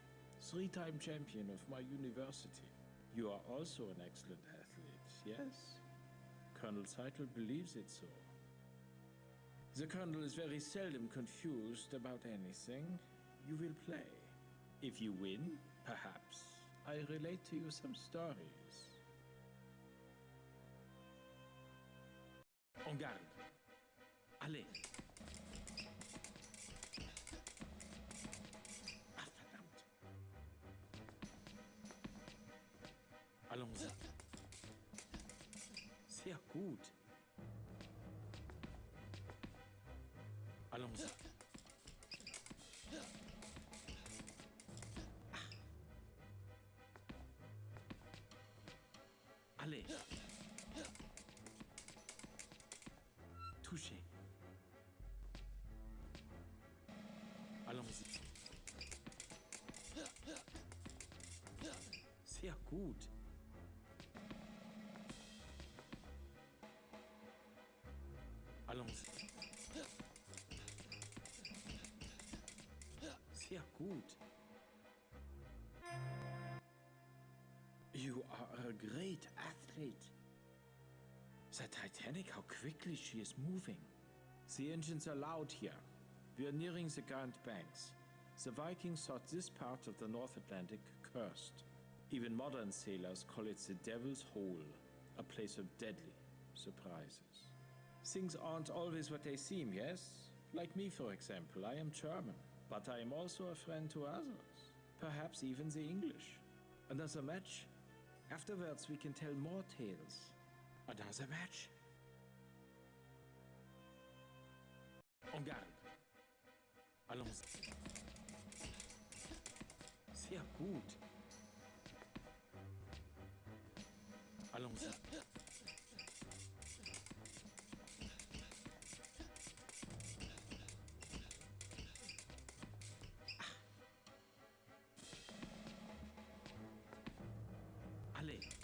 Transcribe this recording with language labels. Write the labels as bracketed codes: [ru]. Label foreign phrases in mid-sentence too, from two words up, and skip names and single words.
[en] 3-time champion of my university. You are also an excellent athlete, yes? Colonel Seidel believes it so. The Colonel is very seldom confused about anything. You will play. If you win, perhaps, I relate to you some stories. [fr] En garde. Allez. Ah, verdammt. Allons-y. [de] Sehr gut. [fr] Allons-y. Ah. Allez. Touché. Allons-y. [de] Sehr gut. [fr] Allons-y. [de] Sehr gut. [en] You are a great athlete. The Titanic, how quickly she is moving. The engines are loud here. We are nearing the Grand Banks. The Vikings thought this part of the North Atlantic cursed. Even modern sailors call it the Devil's Hole, a place of deadly surprises. Things aren't always what they seem, yes? Like me, for example. I am German, but I am also a friend to others. Perhaps even the English. Another match? Afterwards we can tell more tales. Another match? [fr] En garde. Allons. [de] Sehr gut. [fr] Allons-y. Allez.